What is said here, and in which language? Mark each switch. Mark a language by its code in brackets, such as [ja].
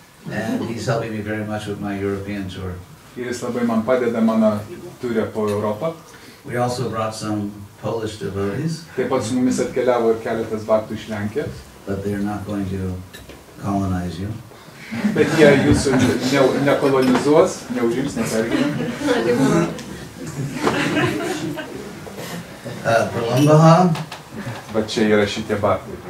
[en] And he's helping me very much with my European tour. [lt] Ir jis labai man padeda mano ture po Europą. [en] We also brought some Polish devotees. [lt] Taip pat su mumis atkeliavo ir keletas baktų iš Lenkijos. [en] But they're not going to colonize you. [lt] Bet jie jūsų nekolonizuos, neužims, nepergyvens. Pralambaha. Bet čia yra šitie baktai.